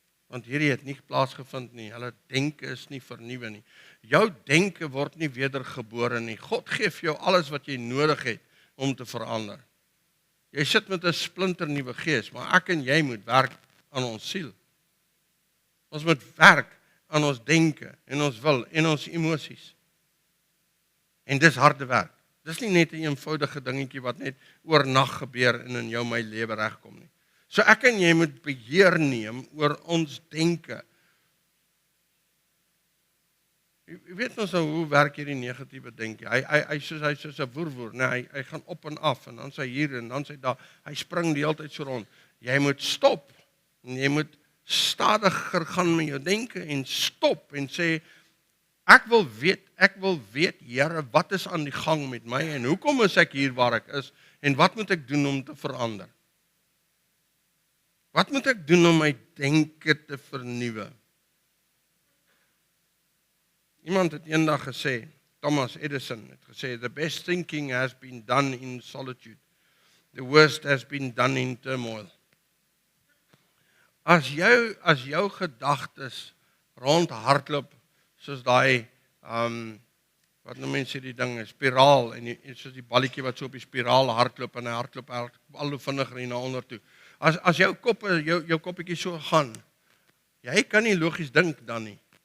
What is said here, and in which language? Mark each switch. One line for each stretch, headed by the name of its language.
Afrikaans: Want hierdie het nie plaasgevind nie, hulle denke is nie vernuwe nie. Jou denke word nie wedergebore nie. God gee vir jou alles wat jy nodig het om te verander. Jy sit met 'n splinternuwe gees, maar ek en jy moet werk aan ons siel. Ons moet werk aan ons denke en ons wil en ons emosies. En dis harde werk. Dis nie net 'n eenvoudige dingetjie wat net oornag gebeur en in jou my lewe regkom nie. So ek en jy moet beheer neem oor ons denke. Jy weet ons nou hoe werk hierdie negatiewe denke. Hy soos 'n woerwoer, nee, hy gaan op en af en dan sy hier en dan sy daar. Hy spring die hele tyd so rond. Jy moet stop. En jy moet stadiger gaan met jou denke en stop en sê ek wil weet, Here, wat is aan die gang met my en hoekom is ek hier waar ek is en wat moet ek doen om te verander? Wat moet ek doen om my denke te vernuwe? Iemand het eendag gesê, Thomas Edison het gesê,
English: the best thinking has been done in solitude. The worst has been done in turmoil.
Afrikaans: As jou gedagtes rondhardloop, soos daai, wat noem mense die ding, spiraal, en soos die balletjie wat so op die spiraal hardloop, en hy hardloop al hoe vinniger en na onder toe. As jou koppetjie so gaan, jy kan nie logies dink dan nie.